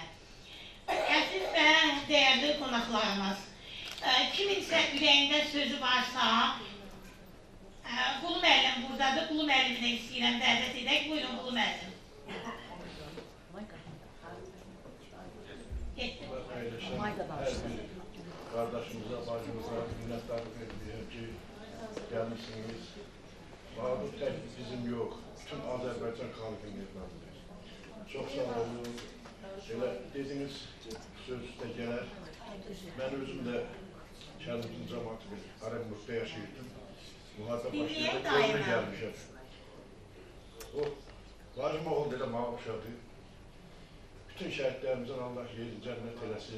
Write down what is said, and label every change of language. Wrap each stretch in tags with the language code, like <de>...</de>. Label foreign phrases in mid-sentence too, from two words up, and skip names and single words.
<az>Əziz və dəyərli qonaqlarımız, kiminsə ürəyində sözü varsa, Qulu müəllim buradadır, Qulu müəllimini istəyirəm dəvət edək. Buyurun Qulu müəllim.</az> <tr>Hər bir kardeşimize, bacımıza minnettarlık ediyorum ki gelmişsiniz. Bahadır tek bizim yok, bütün Azerbaycan halkının evladıdır. Çok sağ olun. Şöyle dediniz,</tr> <az>söz üstə gələr. Ben özüm de kendimizin cəmatı bir Arablıqda yaşayırdım. Müharibə başlayıb, özümə gəlmişəm. O, bacım oğul belə mənə oxşadı. Bütün şəhidlərimizin Allah yeri cənnət eləsin.</az>